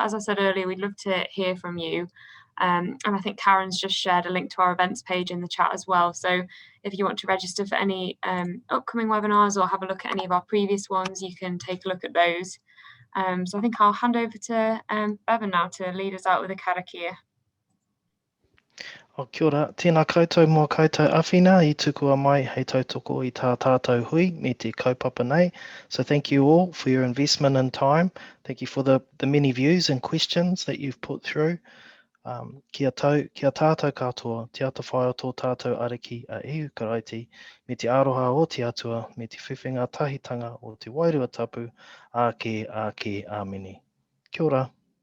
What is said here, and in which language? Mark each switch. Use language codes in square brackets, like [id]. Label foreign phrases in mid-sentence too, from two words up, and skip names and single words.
[en] As I said earlier, we'd love to hear from you. And I think Karen's just shared a link to our events page in the chat as well. So if you want to register for any upcoming webinars or have a look at any of our previous ones, you can take a look at those. So I think I'll hand over to Bevan now to lead us out with a karakia. [mi] O kia ora, tēnā koutou mō koutou awhina I tukua mai hei tautoko I tā tātou hui me te kaupapa nei. [en] So thank you all for your investment and time. Thank you for the many views and questions that you've put through. [mi] Kia tātou katoa, te ata whai o tō tātou ariki a ihu karaiti, me te aroha o te atua, me te whiwhinga tahitanga o te wairua tapu, ake, āmeni. Kia ora.